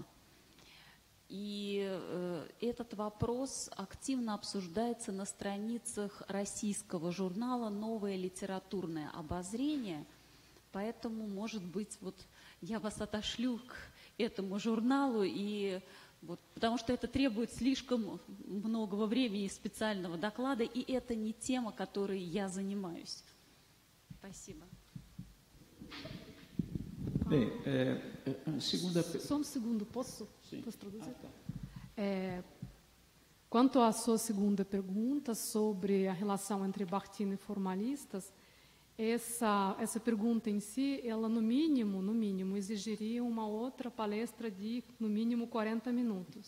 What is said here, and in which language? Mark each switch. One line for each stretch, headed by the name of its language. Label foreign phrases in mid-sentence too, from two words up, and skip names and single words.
Russian: И этот вопрос активно обсуждается на страницах российского журнала «Новое литературное обозрение», поэтому, может быть, вот я вас отошлю к этому журналу, и вот, потому что это требует слишком многого времени и специального доклада, и это не тема, которой я занимаюсь. Спасибо.
Portuguese: Bem, segunda... Só um segundo, posso traduzir? Quanto à sua segunda pergunta sobre a relação entre Bakhtin e formalistas, essa pergunta em si, ela no mínimo, exigiria uma outra palestra de, no mínimo, 40 minutos.